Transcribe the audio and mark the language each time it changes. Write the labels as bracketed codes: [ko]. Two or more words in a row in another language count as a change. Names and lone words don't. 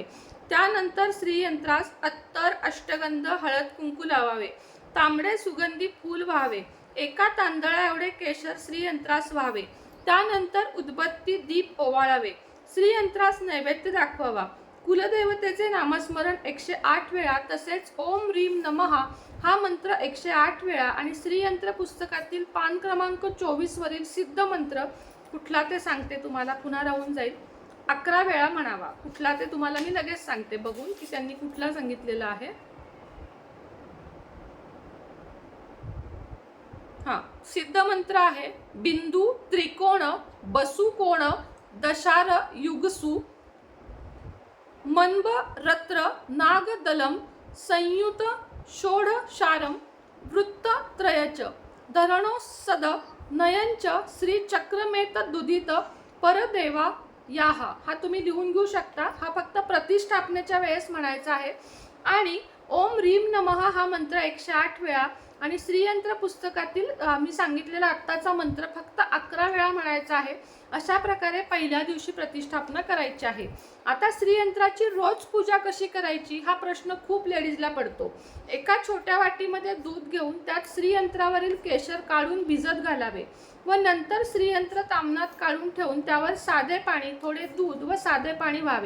[mr] त्यानंतर श्रीयंत्रास अत्तर, अष्टगंध, हळद कुंकू लावावे. तांबडे सुगंधी फूल व्हावे. एका तांदळा एवढे केशर श्रीयंत्रास व्हावे. त्यानंतर उदबत्ती, दीप ओवाळावे. श्रीयंत्रास नैवेद्य दाखवावा. कुलदेवतेचे नामस्मरण 108 वेळा, तसेच [sa] ओम ह्रीम नमः [mr] हा मंत्र 108 वेळा आणि श्रीयंत्र पुस्तकातील पान क्रमांक 24 वरील सिद्ध मंत्र कुठला ते सांगते तुम्हाला, पुन्हा राहून जाईल, 11 वेळा म्हणावा. कुठला ते तुम्हाला मी लगेच सांगते बघून की त्यांनी कुठला सांगितलेला आहे. [sa] सिद्ध मंत्र आहे बिंदू त्रिकोण बसु कोण दशार युगसु मन्ब रत्र नागदलम संयुत षोड शारम वृत्त त्रयच धरणो सद नयंच श्री चक्रमेत दुदित परदेवा याहा. [mr] हा तुम्ही लिहून घेऊ शकता. हा फक्त प्रतिष्ठापनेच्या वेळेस म्हणायचा आहे. आणि [sa] ओम ह्रीम नमः [mr] हा मंत्र 108 वेळा आणि श्रीयंत्र पुस्तकातील मी सांगितलेला आत्ताचा मंत्र फक्त 11 वेळा म्हणायचा आहे. अशा प्रकारे पहिल्या दिवशी प्रतिष्ठापना करायची आहे. आता श्रीयंत्राची रोज पूजा कशी करायची हा प्रश्न खूप लेडीजला पडतो. एका छोट्या वाटीमध्ये दूध घेऊन त्यात श्रीयंत्रावरील केशर काढून भिजत घालावे व नंतर श्रीयंत्र ताम्हणात काढून ठेवून त्यावर साधे पाणी, थोडे दूध व साधे पाणी व्हावे.